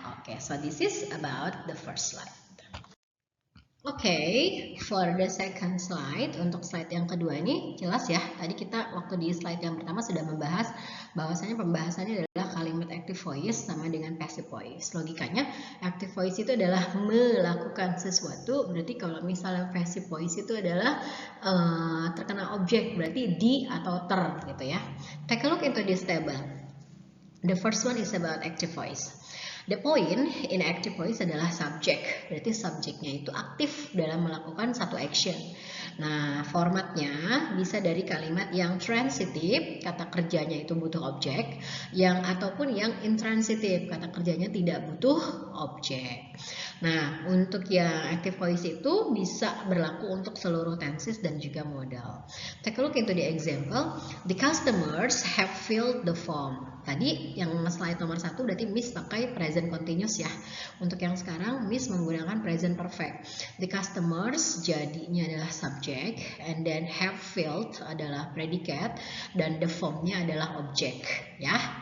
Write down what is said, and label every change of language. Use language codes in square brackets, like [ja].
[en] Oke, so this is about the first slide. [id] Oke, [en] for the second slide, [id] untuk slide yang kedua ini jelas ya. Tadi kita waktu di slide yang pertama sudah membahas bahwasanya pembahasannya adalah kalimat active voice sama dengan passive voice. Logikanya active voice itu adalah melakukan sesuatu, berarti kalau misalnya passive voice itu adalah terkena objek, berarti di atau ter gitu ya. [en] Take a look into this table. The first one is about active voice. The point in active voice [id] adalah subjek, berarti subjeknya itu aktif dalam melakukan satu action. Nah, formatnya bisa dari kalimat yang transitive, kata kerjanya itu butuh objek, ataupun yang intransitive, kata kerjanya tidak butuh objek. Nah, untuk yang active voice itu bisa berlaku untuk seluruh tenses dan juga modal. [en] Take a look into the example. The customers have filled the form. [id] Tadi yang slide nomor 1 berarti Miss pakai present continuous ya. Untuk yang sekarang Miss menggunakan present perfect. [en] The customers [id] jadinya adalah subject, [en] and then have filled [id] adalah predicate, dan the formnya adalah object ya.